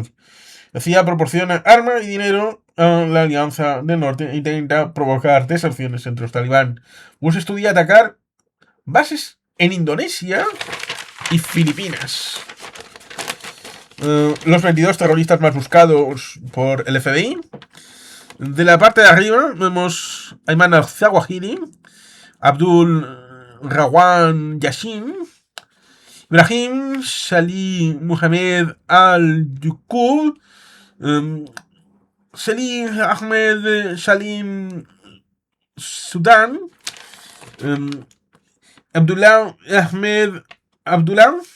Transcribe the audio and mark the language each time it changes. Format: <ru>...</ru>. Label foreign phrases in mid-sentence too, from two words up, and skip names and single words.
<es>La CIA proporciona armas y dinero a la Alianza del Norte e intenta provocar deserciones entre los talibán. Bush estudia atacar bases en Indonesia y Filipinas. Los 22 terroristas más buscados por el FBI. De la parte de arriba vemos a Ayman al-Zawahiri, Abdul Rawan Yashin, Ibrahim Salih Muhammad al-Yaqub, Salih Ahmed Salim Sudan, Abdullah Ahmed Abdullah,</es>